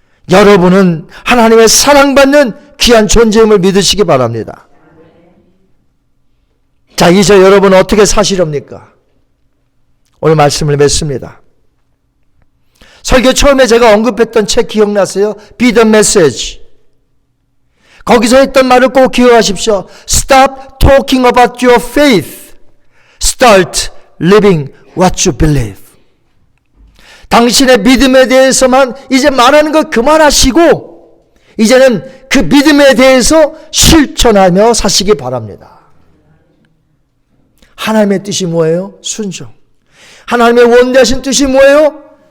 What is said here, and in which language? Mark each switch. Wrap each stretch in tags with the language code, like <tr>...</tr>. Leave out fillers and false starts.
<ko>여러분은 하나님의 사랑받는 귀한 존재임을 믿으시기 바랍니다. 자, 이제 여러분 어떻게 사시렵니까? 오늘 말씀을 맺습니다. 설교 처음에 제가 언급했던 책 기억나세요? Be the Message. 거기서 했던 말을 꼭 기억하십시오.</ko> <en>Stop talking about your faith. Start living what you believe.</en> <ko>당신의 믿음에 대해서만 이제 말하는 거 그만하시고 이제는 그 믿음에 대해서 실천하며 사시기 바랍니다. 하나님의 뜻이 뭐예요? 순종. 하나님의 원대하신 뜻이 뭐예요?</ko>